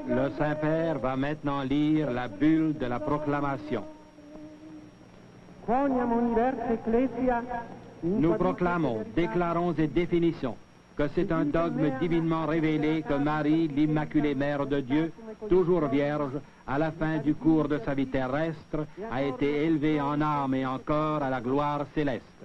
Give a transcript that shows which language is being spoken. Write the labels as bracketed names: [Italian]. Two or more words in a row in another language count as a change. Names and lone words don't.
[French] Le Saint-Père va maintenant lire la bulle de la proclamation. [Latin] Quoniam universe ecclesia, [French] Nous proclamons, déclarons et définissons que c'est un dogme divinement révélé que Marie, l'Immaculée Mère de Dieu, toujours vierge, à la fin du cours de sa vie terrestre, a été élevée en âme et en corps à la gloire céleste.